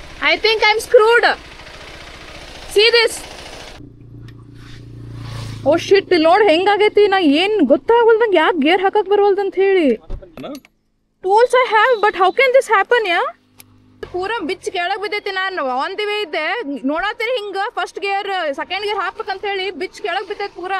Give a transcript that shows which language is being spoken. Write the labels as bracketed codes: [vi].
[en] I think I'm screwed. See this. Oh shit, [kn] ಇಲ್ಲಿ ನೋಡಿ ಹೆಂಗಾಗೈತಿ. ನಾ ಏನ್ ಗೊತ್ತಾಗಲ್ದಂಗೆ ಯಾಕೆ ಗೇರ್ ಹಾಕಕ್ ಬರವಲ್ದಂತ ಹೇಳಿ. [en] tools I have, but how can this happen, yeah? [kn] ಪೂರಾ ಬಿಚ್ ಕೆಳಗೆ ಬಿದ್ದೈತಿ. ನಾನು [en] on the way [kn] ಇದ್ದೆ, ನೋಡತ್ತೀರಿ ಹಿಂಗೆ ಫಸ್ಟ್ ಗೇರ್ ಸೆಕೆಂಡ್ ಗೇರ್ ಹಾಕ್ಬೇಕಂತ ಹೇಳಿ ಬಿಚ್ ಕೆಳಗೆ ಬಿದ್ದೈತಿ ಪೂರಾ.